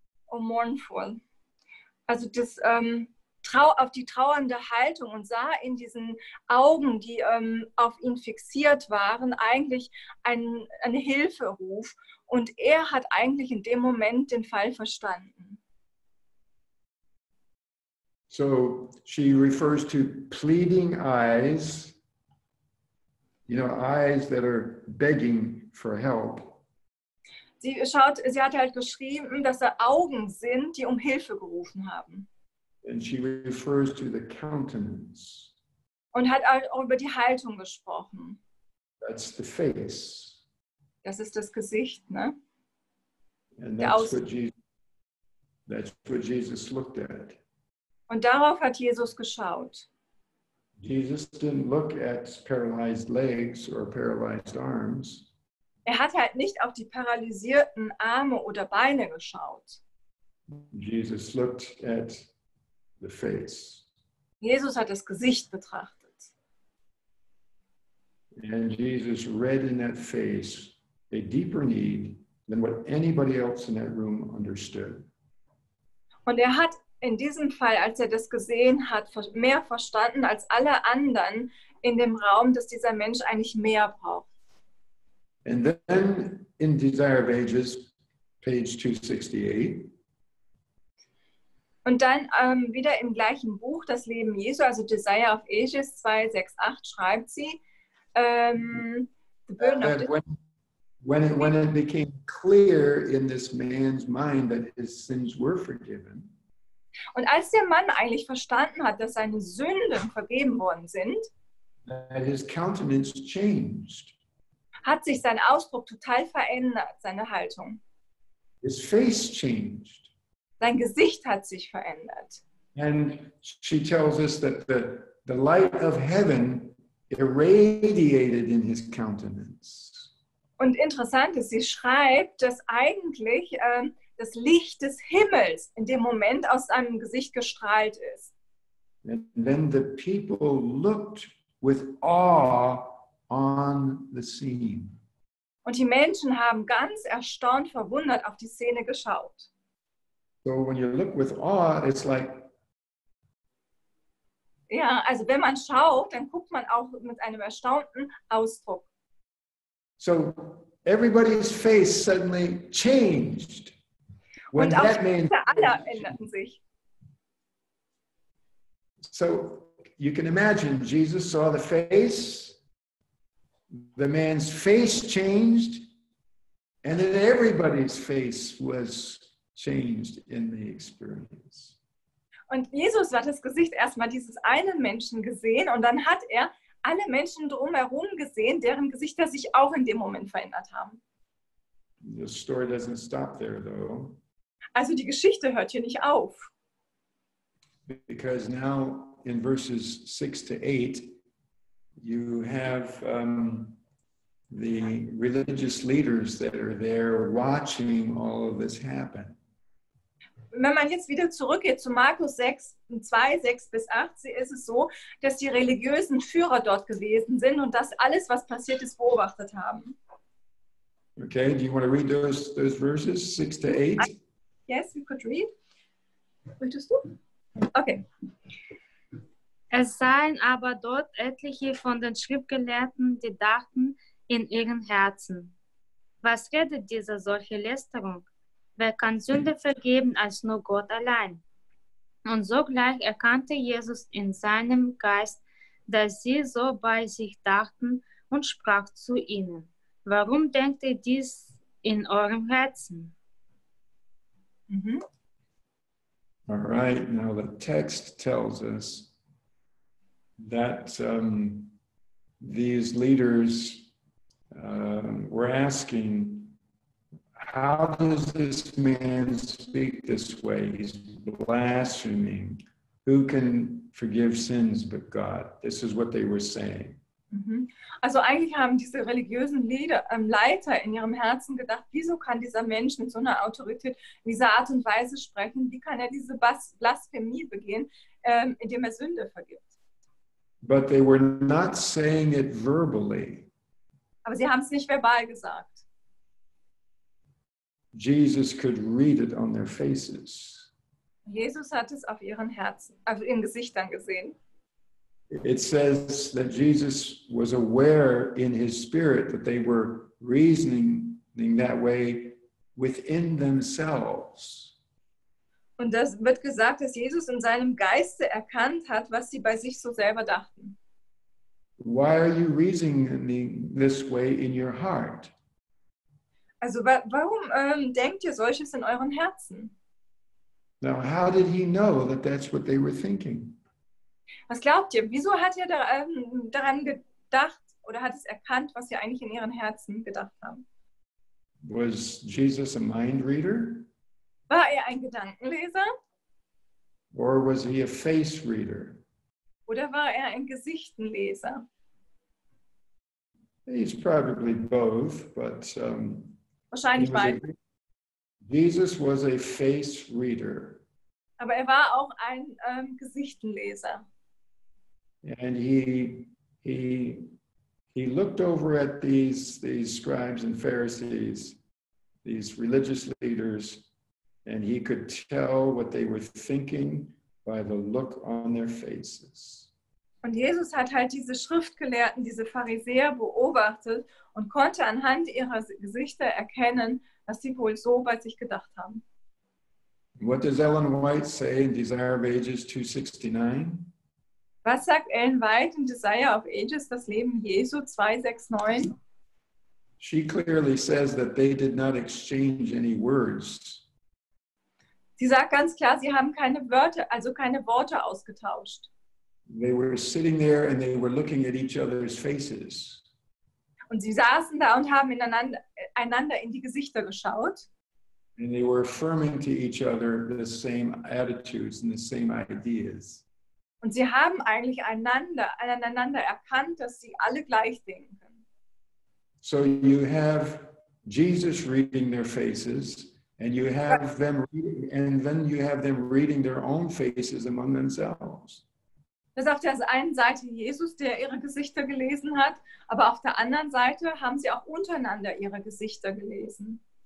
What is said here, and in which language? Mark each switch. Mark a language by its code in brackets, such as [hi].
[de] mournful, also das auf die trauernde Haltung und sah in diesen Augen, die auf ihn fixiert waren, eigentlich eine Hilferuf. Und er hat eigentlich in dem Moment den Fall verstanden. [en] So she refers to pleading eyes, eyes that are begging for help. [de] Sie hat halt geschrieben, dass da Augen sind, die um Hilfe gerufen haben. [en] And she refers to the countenance. [de] Und hat auch über die Haltung gesprochen. [en] That's the face. [de] Das ist das Gesicht, ne? [en] And that's what Jesus looked at. [de] Und darauf hat Jesus geschaut. [en] Jesus didn't look at paralyzed legs or paralyzed arms. [de] Er hat halt nicht auf die paralysierten Arme oder Beine geschaut. [en] Jesus looked at the face. [de] Jesus hat das Gesicht betrachtet. [en] And Jesus read in that face a deeper need than what anybody else in that room understood. [de] Und er hat in diesem Fall, als er das gesehen hat, mehr verstanden als alle anderen in dem Raum, dass dieser Mensch eigentlich mehr braucht. [en] And then in Desire of Ages, page 268, [de] und dann wieder im gleichen Buch, das Leben Jesu, also Desire of Ages 268, schreibt sie, [en] the burden of that when it became clear in this man's mind that his sins were forgiven, [de] und als der Mann eigentlich verstanden hat, dass seine Sünden vergeben worden sind, [en] that his countenance changed. [de] Hat sich sein Ausdruck total verändert, seine Haltung. [en] His face changed. [de] Sein Gesicht hat sich verändert. [en] And she tells us that the light of heaven irradiated in his countenance. [de] Und interessant ist, sie schreibt, dass eigentlich das Licht des Himmels in dem Moment aus seinem Gesicht gestrahlt ist. [en] And then the people looked with awe on the scene. [de] Und die Menschen haben ganz erstaunt, verwundert auf die Szene geschaut. [en] So when you look with awe, it's like, [de] ja, also wenn man schaut, dann guckt man auch mit einem erstaunten Ausdruck. [en] so everybody's face suddenly changed when [de] Und auch [en] that man. [de] alle änderten sich. [en] So you can imagine, Jesus saw the face, the man's face changed, and then everybody's face was changed in the experience. [de] Und Jesus hat das Gesicht erstmal dieses einen Menschen gesehen und dann hat er alle Menschen drumherum gesehen, deren Gesichter sich auch in dem Moment verändert haben. [en] The story doesn't stop there though, [de] Also die Geschichte hört hier nicht auf. [en] because now in verses 6 to 8, you have the religious leaders that are there watching all of this happen. [de] Wenn man jetzt wieder zurückgeht zu Markus 6, 2, 6 bis 8, ist es so, dass die religiösen Führer dort gewesen sind und das alles, was passiert ist, beobachtet haben. [en] Okay, do you want to read those verses, 6 to 8? Yes, you could read. [de] Möchtest du? [en] Okay. [de] Es seien aber dort etliche von den Schriftgelehrten, die dachten in ihren Herzen: Was redet dieser solche Lästerung? Wer kann Sünde vergeben als nur Gott allein? Und sogleich erkannte Jesus in seinem Geist, dass sie so bei sich dachten und sprach zu ihnen: Warum denkt ihr dies in eurem Herzen? Mhm. [en] All right, now the text tells us that these leaders were asking, how does this man speak this way? He's blaspheming. Who can forgive sins but God? This is what they were saying. Mhm. [de] Also eigentlich haben diese religiösen Leiter in ihrem Herzen gedacht, wieso kann dieser Mensch mit so einer Autorität in dieser Art und Weise sprechen? Wie kann er diese Blasphemie begehen, indem er Sünde vergibt? [en] But they were not saying it verbally. [de] Aber sie haben es nicht verbal gesagt. [en] Jesus could read it on their faces. [de] Jesus hat es auf ihren Herzen, auf ihren Gesichtern gesehen. [en] It says that Jesus was aware in his spirit that they were reasoning that way within themselves. [de] Und das wird gesagt, dass Jesus in seinem Geiste erkannt hat, was sie bei sich so selber dachten. [en] Why are you reasoning this way in your heart? [de] Also warum denkt ihr solches in euren Herzen? [en] Now, how did he know that that's what they were thinking? [de] Was glaubt ihr? Wieso hat er daran gedacht oder hat es erkannt, was sie eigentlich in ihren Herzen gedacht haben? [en] Was Jesus a mind reader? [de] War er ein Gedankenleser? [en] or was he a face reader? [de] Oder war er ein Gesichtenleser? [en] He's probably both, but [de] Wahrscheinlich beide. [en] Jesus was a face reader. [de] Aber er war auch ein Gesichtenleser. [en] And he looked over at these scribes and Pharisees, these religious leaders, and he could tell what they were thinking by the look on their faces. [de] Und Jesus hat halt diese Schriftgelehrten, diese Pharisäer beobachtet und konnte anhand ihrer Gesichter erkennen, was sie wohl so bei sich gedacht haben. [en] What does Ellen White say in Desire of Ages 269? [de] Was sagt Ellen White in Desire of Ages, das Leben Jesu 269? [en] She clearly says that they did not exchange any words. [de] Sie sagt ganz klar, sie haben keine Worte ausgetauscht. [en] They were sitting there and they were looking at each other's faces. [de] Und sie saßen da und haben einander in die Gesichter geschaut. [en] And they were affirming to each other the same attitudes and the same ideas. [de] Und sie haben eigentlich aneinander erkannt, dass sie alle gleich denken. [en] So you have Jesus reading their faces, and you have them reading, and then you have them reading their own faces among themselves. [de] Das ist auf der einen Seite Jesus, der ihre Gesichter gelesen hat, aber auf der anderen Seite haben sie auch untereinander ihre Gesichter gelesen.